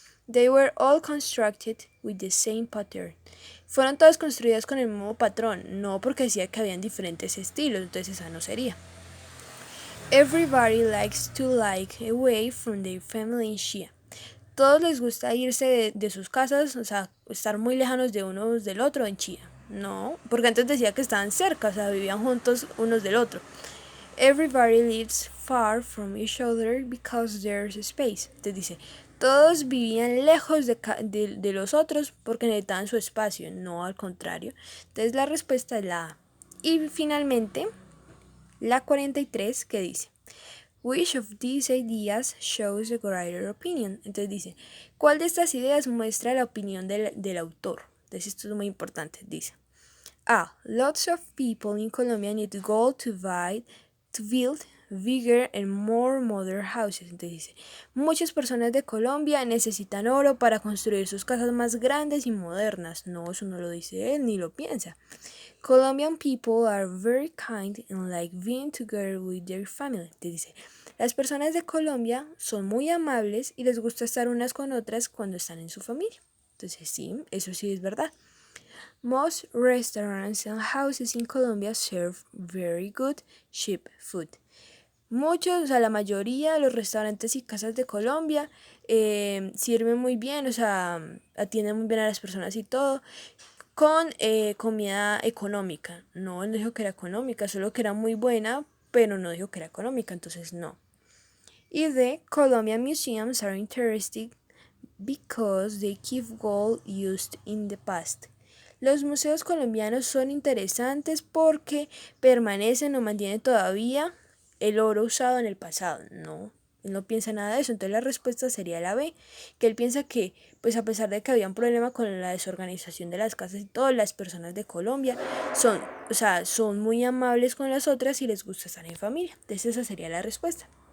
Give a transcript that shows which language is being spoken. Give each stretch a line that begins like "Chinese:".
English: They were all constructed with the same pattern.
Spanish: Fueron todas construidas con el mismo patrón, no porque decía que habían diferentes estilos, entonces esa no sería.
English: Everybody likes to away from their family in Chía.
Spanish: Todos les gusta irse de sus casas, o sea, estar muy lejanos de unos del otro en Chía. No, porque antes decía que estaban cerca, o sea, vivían juntos unos del otro.
English: Everybody lives far from each other because there's space.
Spanish: Entonces dice, todos vivían lejos de los otros porque necesitaban su espacio, no al contrario. Entonces la respuesta es la A. Y finalmente, la 43 que dice,
English: which of these ideas shows the writer's opinion?
Spanish: Entonces dice, ¿cuál de estas ideas muestra la opinión del autor? Entonces esto es muy importante, dice. A.
English: Lots of people in Colombia need gold to build bigger and more modern houses.
Spanish: Entonces dice, muchas personas de Colombia necesitan oro para construir sus casas más grandes y modernas. No, eso no lo dice él, ni lo piensa.
English: Colombian people are very kind and like being together with their family.
Spanish: Entonces dice, las personas de Colombia son muy amables y les gusta estar unas con otras cuando están en su familia. Entonces sí, eso sí es verdad.
English: Most restaurants and houses in Colombia serve very good, cheap food.
Spanish: Muchos, o sea, la mayoría de los restaurantes y casas de Colombia sirven muy bien, o sea, atienden muy bien a las personas y todo, con comida económica. No, él no dijo que era económica, solo que era muy buena, pero no dijo que era económica, entonces no. Y de
English: Colombian museums are interesting because they keep gold used in the past.
Spanish: Los museos colombianos son interesantes porque permanecen o mantienen todavía el oro usado en el pasado. No, él no piensa nada de eso. Entonces la respuesta sería la B, que él piensa que, pues a pesar de que había un problema con la desorganización de las casas y todas las personas de Colombia son muy amables con las otras y les gusta estar en familia. Entonces esa sería la respuesta.